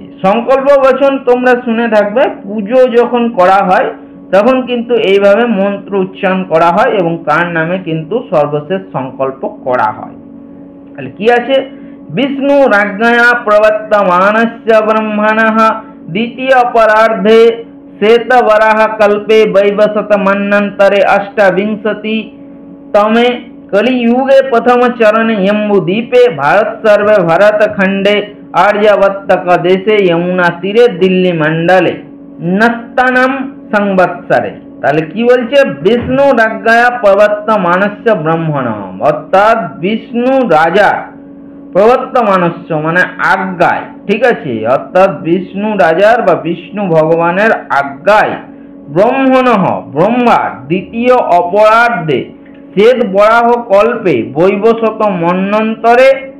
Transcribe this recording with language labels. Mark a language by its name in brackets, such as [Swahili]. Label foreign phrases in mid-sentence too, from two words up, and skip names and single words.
[Bangla] সংকল্প বচন তোমরা শুনে থাকবে, পুজো যখন করা হয় তখন কিন্তু এইভাবে মন্ত্র উচ্চারণ করা হয় এবং তার নামে কিন্তু সর্বশেষ সংকল্প করা হয়। তাহলে কি আছে, [Sanskrit] বিষ্ণু রাজ্ঞয়া প্রবর্তমানস্য ব্রহ্মণঃ দ্বিতীয় অপরার্ধে শ্বেতবরাহ কল্পে বৈবসত মন্বন্তরে অষ্টাবিংশতি तमे कलियुगे प्रथम चरण जम्बूद्वीपे भारत सर्वे भरत खंडे आर्यावर्तक देशे यमुना तीरे दिल्ली मंडले नत्तनम संवत्सरे। [Bangla] তাহলে কি বলছে, [Sanskrit] বিষ্ণু রাজ্ঞয়া প্রবর্তমানস্য ব্রহ্মণঃ, [Bangla] অর্থাৎ বিষ্ণু রাজা প্রবর্তমানস্য মানে আজ্ঞায়, ঠিক আছে, অর্থাৎ বিষ্ণু রাজার বা বিষ্ণু ভগবানের আজ্ঞায় ব্রহ্মণঃ ব্রহ্মার [Sanskrit] দ্বিতীয় অপরার্ধে শ্বেত বরাহ কল্পে বৈবশত মন্বন্তরে